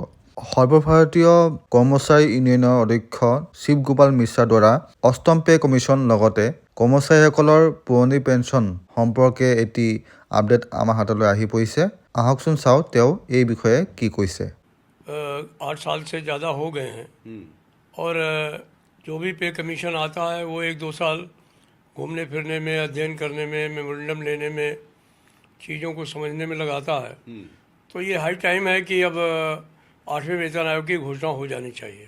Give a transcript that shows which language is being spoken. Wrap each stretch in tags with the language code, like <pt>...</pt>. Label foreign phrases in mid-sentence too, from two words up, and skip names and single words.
<as>সৰ্বভাৰতীয় কৰ্মচাৰী ইউনিয়নৰ অধ্যক্ষ শিৱ গোপাল মিশ্ৰাৰ দ্বাৰা অষ্টম</as> <en>pay commission</en> <as>লগতে কৰ্মচাৰীসকলৰ পুৰণি পেঞ্চন সম্পৰ্কে এটি আপডেট আমাৰ হাতলৈ আহি পৰিছে। আহকচোন চাওঁ তেওঁ এই বিষয়ে কি কৈছে।</as> <hi>8 साल से ज़्यादा हो गए हैं और जो भी</hi> <en>pay commission</en> <hi>आता है वो 1-2 साल घूमने फिरने में, अध्ययन करने में, मेमोरेंडम लेने में, चीज़ों को समझने में लगाता है। तो ये</hi> <en>high time</en> <hi>है कि अब 8वें वेतन आयोग की घोषणा हो जानी चाहिए।</hi>